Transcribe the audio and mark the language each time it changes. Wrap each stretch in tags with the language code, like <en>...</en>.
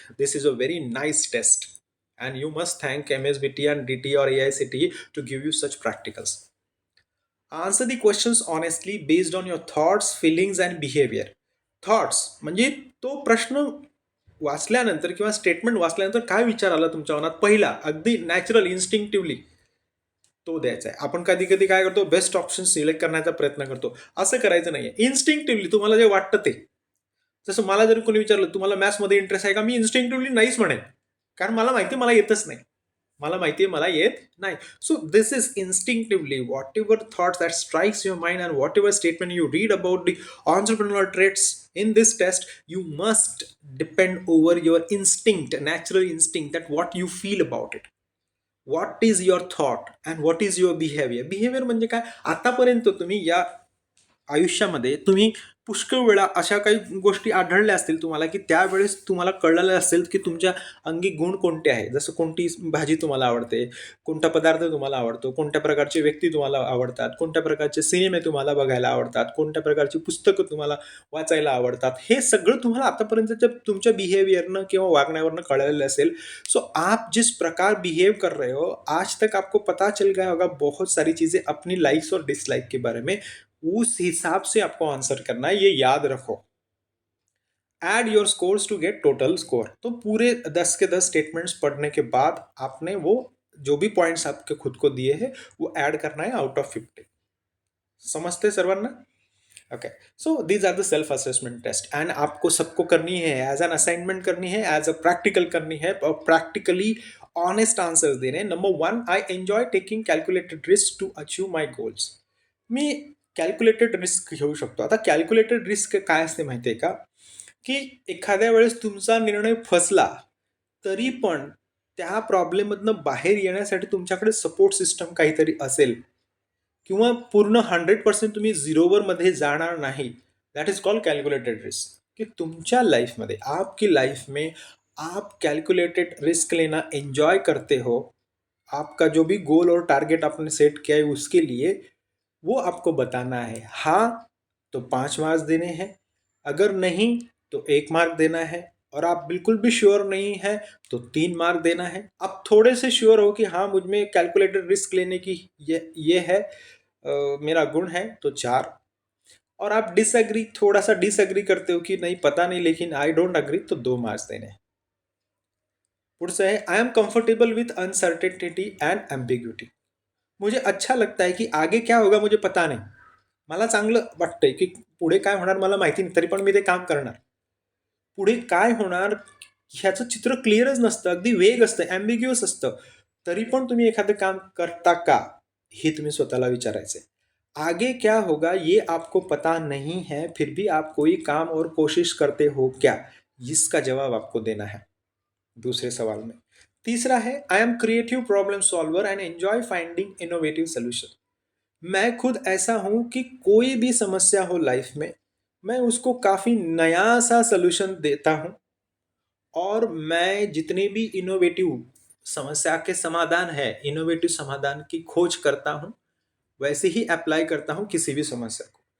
<mr>This is a very nice taste</mr> <en>and you must thank MSBT and DT or AICTE to give you such practicals. Answer the questions honestly based on your thoughts, feelings and behavior.</en> <mr>Thoughts म्हणजे तो प्रश्न वाचल्यानंतर किंवा statement वाचल्यानंतर काय विचार आला तुमच्या मनात, पहिला अगदी नॅचरल इन्स्टिंक्टिव्हली तो द्यायचा आहे. आपण कधी कधी काय करतो, बेस्ट ऑप्शन सिलेक्ट करण्याचा प्रयत्न करतो. असं करायचं नाहीये. इन्स्टिंक्टिव्हली तुम्हाला जे वाटतं ते, जसं मला जर कोणी विचारलं तुम्हाला मॅथ्समध्ये इंटरेस्ट आहे का, मी इन्स्टिंक्टिव्हली नाहीच म्हणेन, कारण मला माहिती मला येतच नाही, मला माहिती आहे मला येत नाही.</mr> <en>So this is instinctively whatever thoughts that strikes your mind and whatever statement you read about the entrepreneurial traits in this test, you must depend over your instinct, natural instinct, that what you feel about it. What is your thought and what is your behaviour.</en> <mr>Behaviour म्हणजे काय, आतापर्यंत तुम्ही या आयुष्यामध्ये तुम्ही पुष्कळ वेळा अशा काही गोष्टी आढळल्या असतील तुम्हाला, की त्यावेळेस तुम्हाला कळलेलं असेल की तुमच्या अंगी गुण कोणते आहे. जसं कोणती भाजी तुम्हाला आवडते, कोणता पदार्थ तुम्हाला आवडतो, कोणत्या प्रकारची व्यक्ती तुम्हाला आवडतात, कोणत्या प्रकारचे सिनेमे तुम्हाला बघायला आवडतात, कोणत्या प्रकारची पुस्तकं तुम्हाला वाचायला आवडतात. हे सगळं तुम्हाला आतापर्यंतच्या तुमच्या बिहेवियरनं किंवा वागण्यावरनं कळलेलं असेल.</mr> <hi>सो आप जिस प्रकार बिहेव कर रहे हो, आज तक आपको पता चल गया होगा बहुत सारी चीज़ें अपनी लाइक्स और डिसलाइक के बारे में. उस हिसाब से आपको आंसर करना है, ये याद रखो.</hi> <en>Add your scores to get total score.</en> <hi>तो पूरे 10 के 10 स्टेटमेंट्स पढ़ने के बाद आपने वो जो भी पॉइंट्स आपके खुद को दिए हैं वो ऐड करना है आउट ऑफ 50.</hi> <mr>समझते सर्वांना?</mr> <hi>Okay.</hi> <en>so these are the self assessment test and</en> <hi>आपको सबको करनी है, एज एन असाइनमेंट करनी है, एज अ प्रैक्टिकल करनी है और प्रैक्टिकली ऑनेस्ट आंसर्स देने.</hi> <en>Number 1, I enjoy taking calculated risk to achieve my goals.</en> <mr>मी calculated risk घेऊ शकतो. आता कॅल्क्युलेटेड रिस्क काय असते माहिती आहे का, की एखाद्या वेळेस तुमचा निर्णय फसला तरी पण त्या प्रॉब्लेममधनं बाहेर येण्यासाठी तुमच्याकडे सपोर्ट सिस्टम काहीतरी असेल किंवा पूर्ण 100% तुम्ही झिरोवर मध्ये जाणार नाही.</mr> <en>That is called calculated risk.</en> <hi>कि तुमच्या लाइफ में, आपकी लाइफ में आप कैलकुलेटेड रिस्क लेना एंजॉय करते हो. आपका जो भी गोल और टारगेट आपने सेट किया है उसके लिए वो आपको बताना है. हाँ तो 5 मार्क्स देने हैं, अगर नहीं तो 1 मार्क देना है, और आप बिल्कुल भी श्योर नहीं है तो 3 मार्क देना है. आप थोड़े से श्योर हो कि हाँ मुझ में कैलकुलेटेड रिस्क लेने की ये है, मेरा गुण है, तो 4. और आप डिसएग्री, थोड़ा सा डिसएग्री करते हो कि नहीं पता नहीं लेकिन</hi> <en>I don't agree,</en> <hi>तो 2 मार्क्स देने.</hi> <mr>पुढचं आहे,</mr> <en>I am comfortable with uncertainty and ambiguity.</en> <hi>मुझे अच्छा लगता है कि आगे क्या होगा मुझे पता नाही.</hi> <mr>मला चांगलं वाटतंय की पुढे काय होणार मला माहिती नाही, तरी पण मी ते काम करणार. पुढे काय होणार ह्याचं चित्र क्लिअरच नसतं, अगदी वेग असतं, ॲम्बिग्युअस असतं. तरी पण तुम्ही एखादं काम करता का, हे तुम्ही स्वतःला विचारायचं आहे.</mr> <hi>आगे क्या होगा ये आपको पता नहीं है, फिर भी आप कोई काम और कोशिश करते हो क्या, इसका जवाब आपको देना है दूसरे सवाल में. तीसरा है,</hi> <en>I am creative problem solver and enjoy finding innovative solution.</en> <hi>मैं खुद ऐसा हूं कि कोई भी समस्या हो लाइफ में, मैं उसको काफ़ी नया सा सोल्यूशन देता हूं, और मैं जितने भी इनोवेटिव समस्या के समाधान है, इनोवेटिव समाधान की खोज करता हूं, वैसे ही अप्लाय करता हूं किसी भी समस्या को.</hi>